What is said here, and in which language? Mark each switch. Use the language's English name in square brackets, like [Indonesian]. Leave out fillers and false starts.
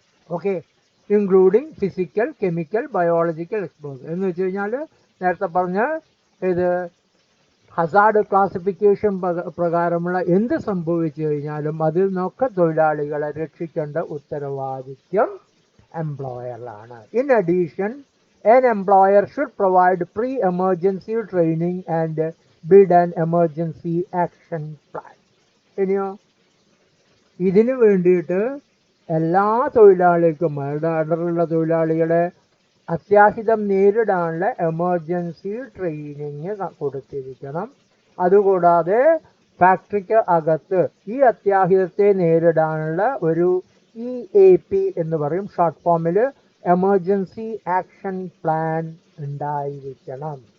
[Malayalam] Okay, [English] including physical, chemical, biological exposure [Malayalam] എന്ന് വെച്ച് കഴിഞ്ഞാൽ നേരത്തെ പറഞ്ഞ ഇത് ഹസാർഡ് ക്ലാസിഫിക്കേഷൻ പ്രകാരമുള്ള എന്ത് സംഭവിച്ചു കഴിഞ്ഞാലും അതിൽ നിന്നൊക്കെ തൊഴിലാളികളെ രക്ഷിക്കേണ്ട ഉത്തരവാദിത്വം എംപ്ലോയറിലാണ്. [English] In addition, an employer should provide pre-emergency training and build an emergency action plan. [Malayalam] ഇനിയോ ഇതിനു വേണ്ടിയിട്ട് എല്ലാ തൊഴിലാളികൾക്കും അവരുടെ അണ്ടറിലുള്ള തൊഴിലാളികളെ അത്യാഹിതം നേരിടാനുള്ള എമർജൻസി ട്രെയിനിങ് കൊടുത്തിരിക്കണം. അതുകൂടാതെ ഫാക്ടറിക്ക് അകത്ത് ഈ അത്യാഹിതത്തെ നേരിടാനുള്ള ഒരു EAP എന്ന് പറയും, ഷോർട്ട് ഫോമിൽ എമർജൻസി ആക്ഷൻ പ്ലാൻ ഉണ്ടായിരിക്കണം.